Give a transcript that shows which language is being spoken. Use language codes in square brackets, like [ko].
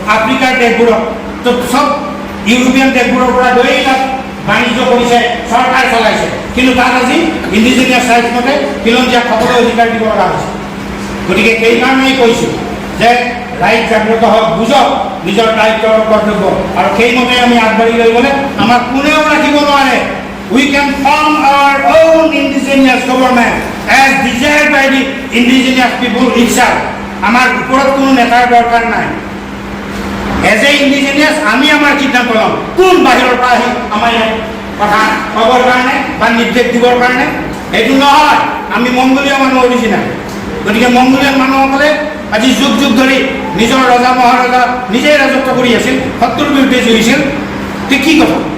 [as] আফ্ৰিকাৰ দেশবোৰক তো চব ইউৰোপীয়ান দেশবোৰৰ পৰা গৈ তাত বাণিজ্য কৰিছে, চৰকাৰ চলাইছে, কিন্তু তাত আজি ইণ্ডিজিনিয়াছ ৰাইটছ মতে খিলঞ্জীয়াক সকলো অধিকাৰ দিব লগা হৈছে। গতিকে সেইকাৰণেই কৈছোঁ যে ৰাইট জাগ্ৰত হওক, বুজক নিজৰ দায়িত্ব আৰু কৰ্তব্য, আৰু সেইমতে আমি আগবাঢ়ি লৈ গ'লে আমাক কোনেও ৰাখিব নোৱাৰে। [en] We can form our own indigenous government as desired by the indigenous people itself. [as] আমাৰ ওপৰত কোনো নেতাৰ দৰকাৰ নাই। [en] as a indigenous [as] আমি আমাৰ সিদ্ধান্ত ল'ম, কোন বাহিৰৰ পৰা আহি আমাৰ ইয়াত কথা ক'বৰ কাৰণে বা নিৰ্দেশ দিবৰ কাৰণে। সেইটো নহয়, আমি মংগোলীয় মানুহ অৰিজিনেল। গতিকে মংগোলীয় মানুহসকলে আজি যুগ যুগ ধৰি নিজৰ ৰজা মহাৰজা নিজেই ৰাজত্ব কৰি আছিল, শত্ৰুৰ বিৰুদ্ধে যুঁজিছিল, ঠিক কি কথা।